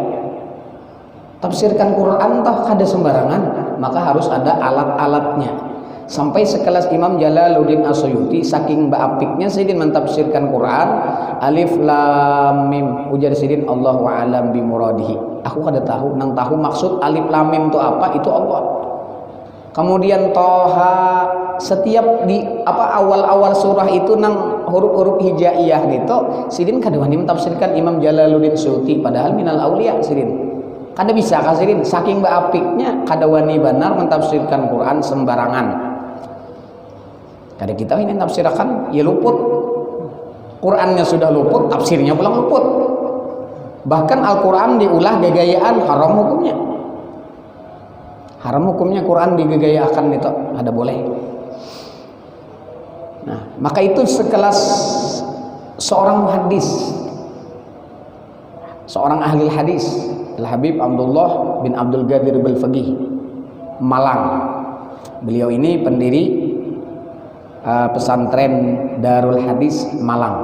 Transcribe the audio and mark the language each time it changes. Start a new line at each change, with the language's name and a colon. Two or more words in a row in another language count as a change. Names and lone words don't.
Banjar: Tafsirkan Quran toh kada sembarangan, maka harus ada alat-alatnya. Sampai sekelas Imam Jalaluddin As-Suyuti saking baapiknya sidin mentafsirkan Quran,
Arabic: alif lam mim,
Banjar: ujar sidin
Arabic: Allahu a'lam bi muradihi.
Banjar: Aku kada tahu, nang tahu maksud
Arabic: alif lam mim
Banjar: itu apa, itu Allah. Kemudian Toha, setiap di awal-awal surah itu nang huruf-huruf hijaiyah gitu, sidin kada wani mentafsirkan Imam Jalaluddin Suyuti padahal
Arabic: minal auliya
Banjar: sidin. Kada bisa kasirin saking baapiknya kada wani benar mentafsirkan Quran sembarangan. Kada kita ini tafsirkan ya luput. Qurannya sudah luput, tafsirnya pulang luput. Bahkan Al-Quran diulah gagayaan, haram hukumnya. Haram hukumnya Quran digagayakan itu, ada boleh. Nah, maka itu sekelas seorang muhaddis, seorang ahli hadis, Al-Habib Abdullah bin Abdul Qadir Al-Faqih Malang. Beliau ini pendiri pesantren Darul Hadis Malang.